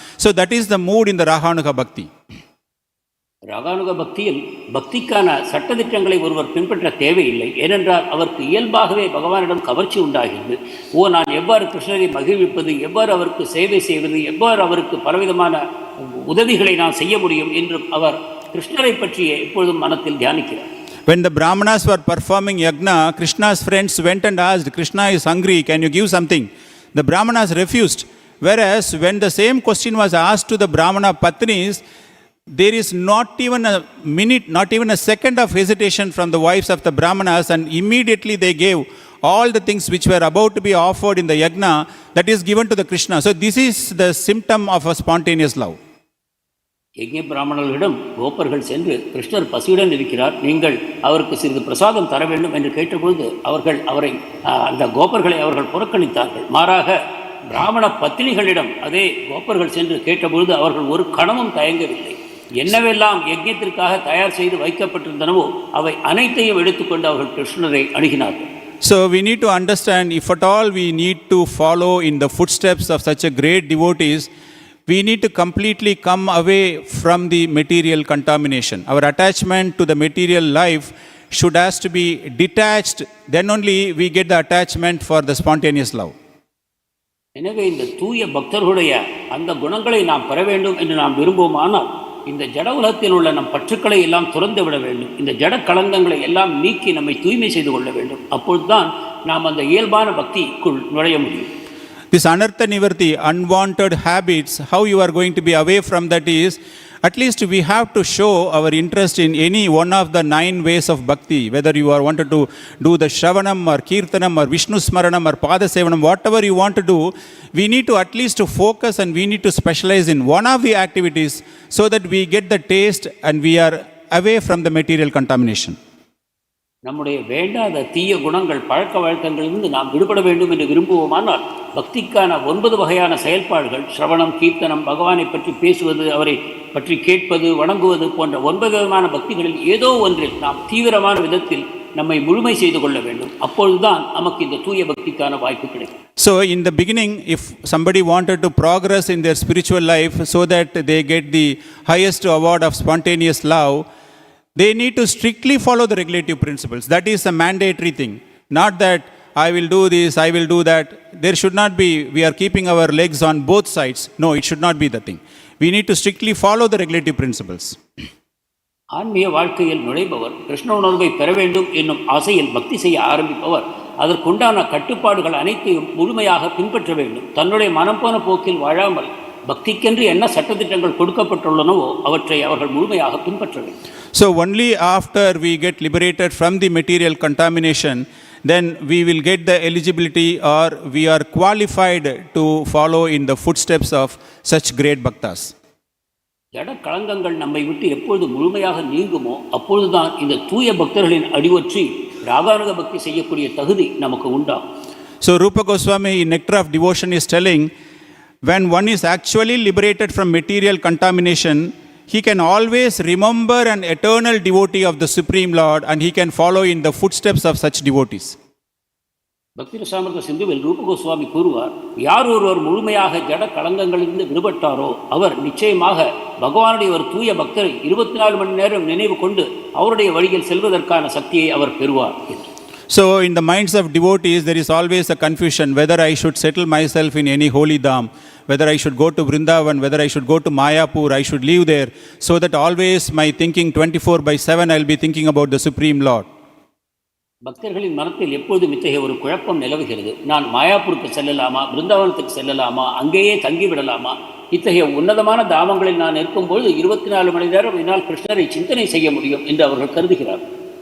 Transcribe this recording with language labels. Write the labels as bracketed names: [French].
[English] So that is the mood in the Raganuga-bhakti. [Tamil] ரகானுக-பக்தியில் பக்திக்கான சட்டதிட்டங்களை ஒருவர் பின்பற்ற தேவையில்லை. ஏனென்றால் அவருக்கு இயல்பாகவே பகவானிடம் கவர்ச்சி உண்டாகிறது. நான் எவ்வாறு கிருஷ்ணரை மகிழ்விப்பது, எவ்வாறு அவருக்கு சேவை செய்வது, எவ்வாறு அவருக்கு பலவிதமான உதவிகளை நான் செய்ய முடியும் என்று அவர் கிருஷ்ணரை பற்றியே எப்பொழுதும் மனத்தில் தியானிக்கிறார். [English] When the Brahmanas were performing yajna, Krishna's friends went and asked, Krishna is hungry, can you give something? The Brahmanas refused. Whereas when the same question was asked to the Brahmana Patnis, there is not even a minute, not even a second of hesitation from the wives of the Brahmanas, and immediately they gave all the things which were about to be offered in the yajna, that is given to the Krishna. So this is the symptom of a spontaneous love. [Tamil] யஜ்ஞ பிராமணர்களிடம் கோபர்கள் சென்று கிருஷ்ணர் பசியுடன் இருக்கிறார், நீங்கள் அவருக்கு சிறிது பிரசாதம் தர வேண்டும் என்று கேட்டபொழுது அந்த கோபர்களை அவர்கள் புறக்கணித்தார்கள். மாறாக பிராமண பத்தினிகளிடம் அதே கோபர்கள் சென்று கேட்டபொழுது அவர்கள் ஒரு கணமும் தயங்கவில்லை. என்னவெல்லாம் யஜ்ஞத்திற்காக தயார் செய்து வைக்கப்பட்டிருந்தனவோ அவை அனைத்தையும் எடுத்துக்கொண்டு அவர்கள் கிருஷ்ணரை அணுகினார்கள். [English] So we need to understand, if at all we need to follow in the footsteps of such a great devotees, we need to completely come away from the material contamination. Our attachment to the material life should has to be detached. Then only we get the attachment for the spontaneous love. [Tamil] எனவே இந்த தூய பக்தர்களுடைய அந்த குணங்களை நாம் பெற வேண்டும் என்று நாம் விரும்புவோமானால் இந்த ஜட உலகத்தில் உள்ள நம் பற்றுக்களை எல்லாம் துறந்து விட வேண்டும். இந்த ஜட களங்கங்களை எல்லாம் நீக்கி நம்மை தூய்மை செய்து கொள்ள வேண்டும். அப்பொழுதுதான் நாம் அந்த இயல்பான பக்திக்குள் நுழைய முடியும். [English] This anartha nivarti, unwanted habits, how you are going to be away from that is, at least we have to show our interest in any one of the 9 ways of bhakti. Whether you are wanted to do the Shravanam or Kirtanam or Vishnu Smaranam or Pada Sevanam, whatever you want to do, we need to at least to focus and we need to specialize in one of the activities so that we get the taste and we are away from the material contamination. [Tamil] நம்முடைய வேண்டாத தீய குணங்கள் பழக்க வழக்கங்களிலிருந்து நாம் விடுபட வேண்டும் என்று விரும்புவோமானால் பக்திக்கான 9 வகையான செயல்பாடுகள், ஸ்ரவணம், கீர்த்தனம், பகவானை பற்றி பேசுவது, அவரை பற்றி கேட்பது, வணங்குவது போன்ற 9 விதமான பக்திகளில் ஏதோ ஒன்றில் நாம் தீவிரமான விதத்தில் நம்மை முழுமை செய்து கொள்ள வேண்டும். அப்பொழுதுதான் நமக்கு இந்த தூய பக்திக்கான வாய்ப்பு கிடைக்கும். [English] So in the beginning, if somebody wanted to progress in their spiritual life so that they get the highest award of spontaneous love, they need to strictly follow the regulative principles. That is a mandatory thing. Not that I will do this, I will do that. There should not be, we are keeping our legs on both sides. No, it should not be the thing. We need to strictly follow the regulative principles. [Tamil] ஆன்மீக வாழ்க்கையில் நுழைபவர் கிருஷ்ண உணர்வை பெற வேண்டும் என்னும் ஆசையில் பக்தி செய்ய ஆரம்பிப்பவர் அதற்குண்டான கட்டுப்பாடுகள் அனைத்தையும் முழுமையாக பின்பற்ற வேண்டும். தன்னுடைய மனம் போன போக்கில் வாழாமல் பக்திக்கென்று என்ன சட்டத்திட்டங்கள் கொடுக்கப்பட்டுள்ளனவோ அவற்றை அவர்கள் முழுமையாக பின்பற்ற வேண்டும். [English] So only after we get liberated from the material contamination, then we will get the eligibility or we are qualified to follow in the footsteps of such great bhaktas. [Tamil] ஜட களங்கங்கள் நம்மை விட்டு எப்பொழுது முழுமையாக நீங்குமோ அப்பொழுதுதான் இந்த தூய பக்தர்களின் அடிவற்றி ராகானுக பக்தி செய்யக்கூடிய தகுதி நமக்கு உண்டாகும். [English] So Rupa Goswami in Nectar of Devotion is telling, when one is actually liberated from material contamination, he can always remember an eternal devotee of the Supreme Lord and he can follow in the footsteps of such devotees. [Tamil] பக்தி ரசாமிர்த சிந்துவில் ரூப கோஸ்வாமி கூறுவார், யார் ஒருவர் முழுமையாக ஜட களங்கங்களிலிருந்து விடுபட்டாரோ அவர் நிச்சயமாக பகவானுடைய ஒரு தூய பக்தரை 24 மணி நேரம் நினைவு கொண்டு அவருடைய வழியில் செல்வதற்கான சக்தியை அவர் பெறுவார். [English] So in the minds of devotees there is always a confusion whether I should settle myself in any holy dham, whether I should go to Vrindavan, whether I should go to Mayapur, I should live there, so that always my thinking 24/7 I will be thinking about the Supreme Lord. [Tamil] பக்தர்களின் மனத்தில் எப்பொழுதும் இத்தகைய ஒரு குழப்பம் நிலவுகிறது. நான் மாயாப்பூருக்கு செல்லலாமா, பிருந்தாவனத்துக்கு செல்லலாமா, அங்கேயே தங்கிவிடலாமா, இத்தகைய உன்னதமான தாமங்களில் நான் இருக்கும்போது 24 மணி நேரம் என்னால் கிருஷ்ணரை சிந்தனை செய்ய முடியும் என்று அவர்கள் கருதுகிறார்கள்.